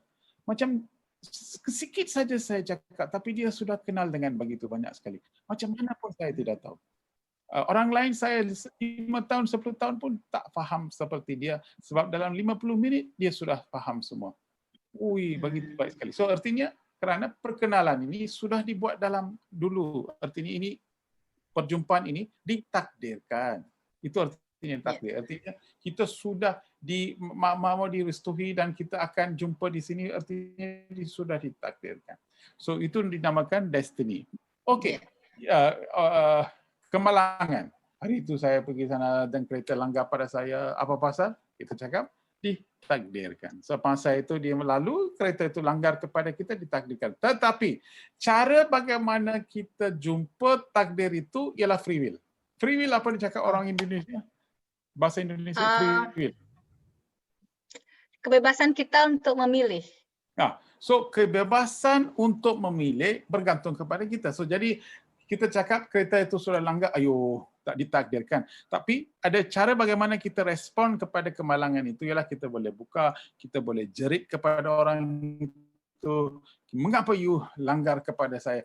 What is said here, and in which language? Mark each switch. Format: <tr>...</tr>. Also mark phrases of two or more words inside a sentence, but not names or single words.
<ms>Macam sedikit saja saya cakap, tapi dia sudah kenal dengan begitu banyak sekali. Macam mana pun saya tidak tahu. Orang lain saya 5 tahun, 10 tahun pun tak faham seperti dia. Sebab dalam 50 minit dia sudah faham semua. Begitu baik sekali. So artinya kerana perkenalan ini sudah dibuat dalam dulu. Artinya ini perjumpaan ini ditakdirkan. Itu artinya takdir. Artinya kita sudah mau direstui dan kita akan jumpa di sini, artinya sudah ditakdirkan. So itu dinamakan destiny. Okey. Kemalangan. Hari itu saya pergi sana dan kereta langgar pada saya. Apa pasal? Kita cakap ditakdirkan. Semasa itu dia lalu, kereta itu langgar kepada kita, ditakdirkan. Tetapi cara bagaimana kita jumpa takdir itu ialah</ms> <en>free will. Free will</en> <ms>apa dicakap orang Indonesia? Bahasa Indonesia</ms> <en>free will.</en> <ms>Kebebasan kita untuk memilih. Nah, so kebebasan untuk memilih bergantung kepada kita. So jadi kita cakap kereta itu sudah langgar, ayo tak ditakdirkan. Tapi ada cara bagaimana kita respon kepada kemalangan itu, ialah kita boleh buka, kita boleh jerit kepada orang itu, mengapa you langgar kepada saya?</ms>